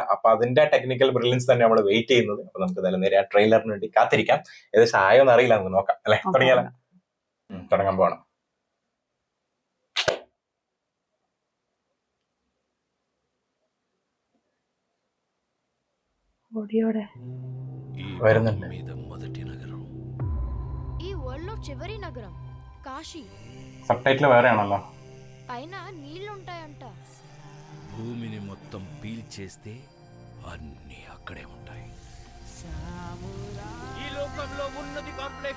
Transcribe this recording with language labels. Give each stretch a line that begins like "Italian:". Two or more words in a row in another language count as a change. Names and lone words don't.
Malayalam: അപ്പൊ അതിന്റെ
English: technical brilliance
Malayalam: തന്നെ നമ്മൾ വെയിറ്റ് ചെയ്യുന്നത്. അപ്പൊ നമുക്ക് എന്തായാലും നേരെ ആ ട്രെയിലറിന് വേണ്ടി കാത്തിരിക്കാം. ഏകദേശം ആയോന്ന് അറിയില്ല, നമുക്ക് നോക്കാം അല്ലെ. തുടങ്ങിയാലോ? തുടങ്ങാൻ പോകണം. വരുന്നുണ്ട്.
Telugu: మొదటి నగరం, ఈ వరల్డ్ లో చివరి నగరం కాశీ.
Malayalam: സബ്ടൈറ്റിൽ వేరే ആണല്ലോ.
Telugu: పైన నీళ్లు ఉంటాయంట. భూమిని మొత్తం పీల్చేస్తే అన్ని అక్కడే ఉంటాయి. ఈ లోకంలో ఉన్నది కాంప్లెక్స్.